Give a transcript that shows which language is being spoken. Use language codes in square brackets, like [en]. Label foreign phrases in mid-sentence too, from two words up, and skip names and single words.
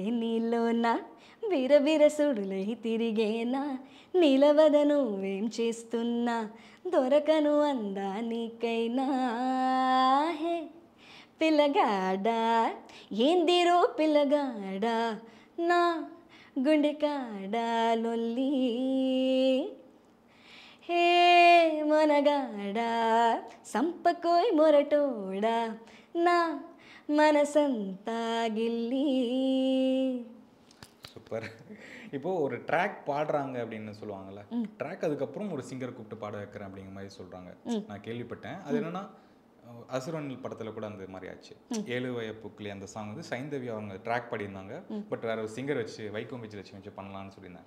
[te] నీలోనా బిరబిర సుడులై తిరిగేనా నిలవద నువ్వేం చేస్తున్నా దొరకను అందా నీకైనా హే పిల్లగాడా ఏందిరో పిల్లగాడా నా గుండె కాడా లొల్లి హే మనగాడా సంపకోయ్ మొరటోడా నా మనసంతా గిల్లి. [ta] சூப்பர். இப்போது ஒரு ட்ராக் பாடுறாங்க அப்படின்னு சொல்லுவாங்கல்ல, ட்ராக் அதுக்கப்புறம் ஒரு சிங்கர் கூப்பிட்டு பாட வைக்கிறேன் அப்படிங்கிற மாதிரி சொல்கிறாங்க. நான் கேள்விப்பட்டேன். அது என்னென்னா அசுரனில் படத்தில் கூட அந்த மாதிரி ஆச்சு. 7 வயப்புக்குள்ளே அந்த சாங் வந்து சைந்தவி அவங்க ட்ராக் பாடியிருந்தாங்க. பட் வேற ஒரு சிங்கர் வச்சு வைக்கம் விஜய் வச்சு பண்ணலான்னு சொல்லியிருந்தாங்க.